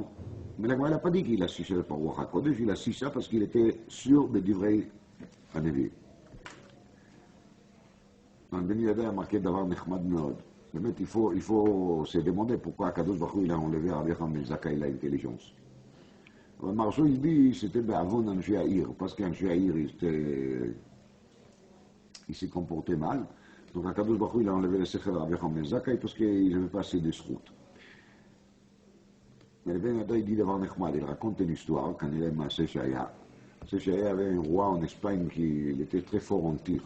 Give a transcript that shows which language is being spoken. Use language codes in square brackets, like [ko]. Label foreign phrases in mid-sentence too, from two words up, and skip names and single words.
[fr] Mais la Gemara n'a pas dit qu'il a su ça par [he] רוח הקודש, [fr] il a su ça parce qu'il était sûr de [he] דברי הנביא. [fr] Dans le Ben Yada a marqué d'avoir [he] נחמד מאוד. באמת, [fr] il faut se demander pourquoi [he] הקדוש ברוך הוא [fr] il a enlevé à Rabbi Yochanan ben Zakkai l'intelligence. אבל Marceau, il dit c'était [he] בעוון אנשי העיר, [fr] parce qu' [he] אנשי העיר, [fr] il s'est comporté mal. Donc [he] הקדוש ברוך הוא [fr] il a enlevé le sechel à Rabbi Yochanan ben Zakkai parce qu'il n'avait pas assez de zchut. Mais le Ben Yada, il dit d'avoir Nechmad, il raconte une histoire, quand il est [he] מעשה שהיה. מעשה שהיה [fr] avait un roi en Espagne qui était très fort en tir.